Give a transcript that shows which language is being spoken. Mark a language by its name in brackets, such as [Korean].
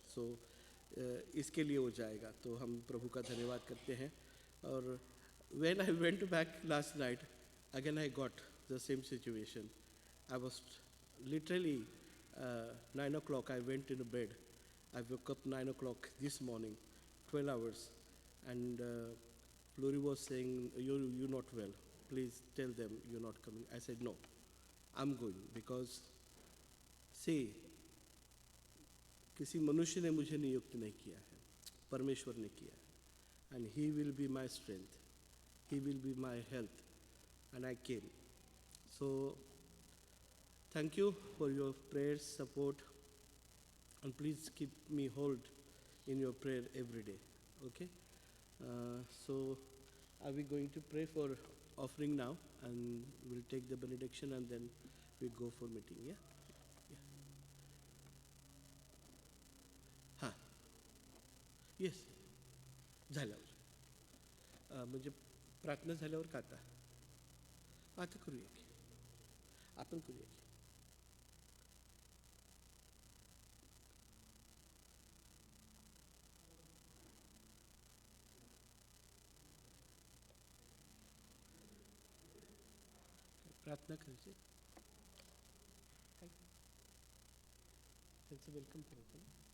[Hindi] So इसके लिए हो जाएगा. तो हम प्रभु का धन्यवाद करते हैं. [English] और when I went back last night, again I got the same situation. I was literally 9 o'clock, I went in bed. I woke up 9 o'clock this morning, 12 hours. And Flori was saying, you're not well. Please tell them you're not coming. I said, no, I'm going because, see, [Hindi] किसी मनुष्य ने मुझे नियुक्त नहीं किया है, [English] परमेश्वर ने किया है. And He will be my strength. He will be my health. And I came. So, thank you for your prayers, support, and please keep me hold in your prayer every day. Okay? So, are we going to pray for offering now? And we'll take the benediction and then we go for meeting. Yeah? [Marathi] हां yes झाल्यावर म्हणजे प्रार्थना झाल्यावर का आता करूया की आपण करूया की प्रार्थना करायची काय त्यांचं वेलकम करायचं ना.